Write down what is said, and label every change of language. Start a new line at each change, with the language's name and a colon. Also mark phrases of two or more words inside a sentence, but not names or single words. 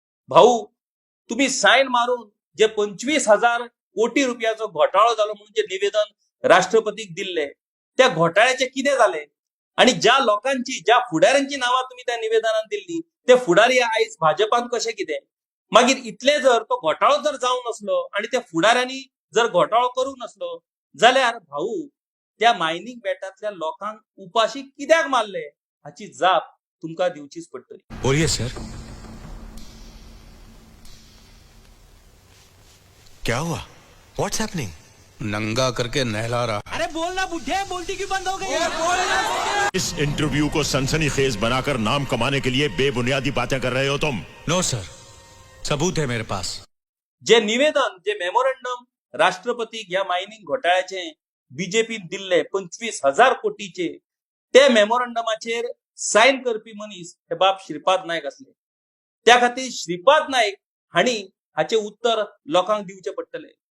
Konkani: भाऊ, तुम्ही साईन मारून जे 25,000 कोटी रुपयाचो घोटाळो झालो म्हणून जे निवेदन राष्ट्रपतीक दिले त्या घोटाळ्याचे कितें झाले आणि ज्या लोकांची ज्या फुडाऱ्यांची नावां तुम्ही त्या निवेदनात दिल्ली ते फुडारी आयज भाजपान कशें कितें मागीर इतले जर तो घोटाळो जर जावं नसलो आणि त्या फुडाऱ्यांनी जर घोटाळो करूंक नसलो जाल्यार भाऊ त्या मायनिंग बेटांतल्या लोकांक उपाशी कित्याक मारले हाची जाप तुमकां दिवचीच पडटली.
Hindi: बोलिए सर. क्या हुआ?
English: What's happening?
Hindi: नंगा करके नहला रहा. अरे बोलना बुढ़े, बोलती क्यों बंद हो गई? इस इंटरव्यू को सनसनीखेज बनाकर नाम कमाने के लिए बेबुनियादी बातें कर रहे हो तुम. नो सर, सबूत है मेरे पास.
Konkani: जे निवेदन जे मेमोरंडम राष्ट्रपतीक या मायनिंग घोटाळ्याचे बीजेपीन दिल्ले 25,000 कोटीचे ते मेमोरंडमाचेर साईन करपी मनीस हे बाब श्रीपाद नायक असले. त्या खातीर श्रीपाद नायक हांणी हाचे उत्तर लोकांक दिवचे पडटले.